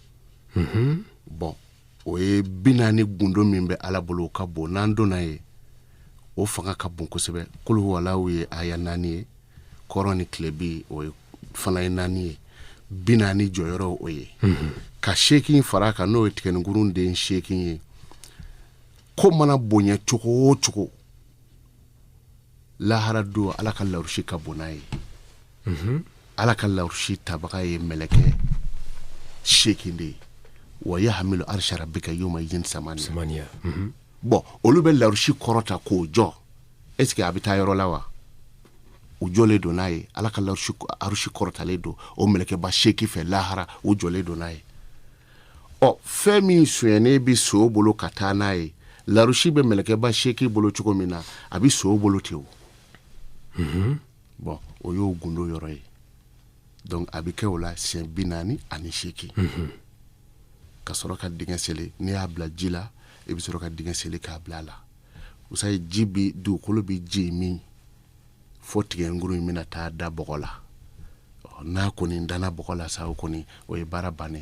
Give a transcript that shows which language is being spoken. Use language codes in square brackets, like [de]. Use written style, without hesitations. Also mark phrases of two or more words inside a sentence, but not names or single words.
[bm] bon o ye 40 gundo min bɛ ala bolo o ka bon n'an donna ye o fanga ka bon kosɛbɛ [ar] قل هو الله [bm] ye aya 4 ye kɔrɔ ni tilebi o fana ye 4 ye 40 jɔyɔrɔ o ye ka 8 fara kan n'o ye tigɛninkurun den 8 ye ko mana bonya cogo o cogo lahara don ala ka lawurusi ka bon n'a ye ala ka lawurusi tabaga ye mɛlɛkɛ 8 de ye [ar] ويحمل عرش ربك يومئذ ثمانية [bm] bon olu bɛ lawurusi kɔrɔta k'o jɔ [fr] est-ce que [bm] a bɛ taa yɔrɔ la wa u jɔlen don n'a ye ala ka lawurusi kɔrɔtalen don o mɛlɛkɛba 8 fɛ lahara u jɔlen don n'a ye fɛn min suɲɛnen bi so bolo ka taa n'a ye lawurusi bɛ mɛlɛkɛba 8 bolo cogo min na a bɛ so bolo ten o bon o y'o gundo yɔrɔ ye donc a bɛ kɛ o la siɲɛ 48 ka sɔrɔ ka dingɛ seli n'i y'a bila ji la i bɛ sɔrɔ ka dingɛ seli k'a bila a la usayi ji bi dugukolo bi ji min fo tigɛ nguru in bɛna taa da bɔgɔ la n'a kɔni dana bɔgɔ la sa o kɔni o ye baara bannen